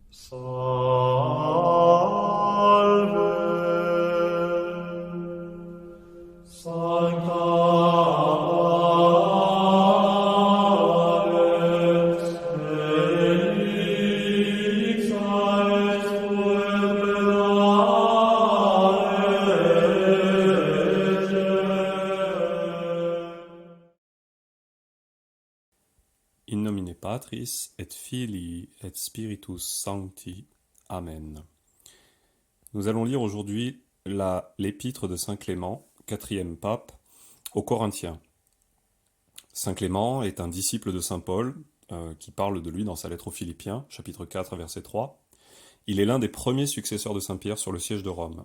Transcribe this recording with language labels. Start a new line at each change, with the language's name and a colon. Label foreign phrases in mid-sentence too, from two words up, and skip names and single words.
Latin: Sancta Alex, Felix est In nomine Patris et Filii et Spiritus Sancti. Amen.
French: Nous allons lire aujourd'hui l'épître de Saint Clément, 4e pape, aux Corinthiens. Saint Clément est un disciple de Saint Paul, qui parle de lui dans sa lettre aux Philippiens, chapitre 4, verset 3. Il est l'un des premiers successeurs de Saint Pierre sur le siège de Rome.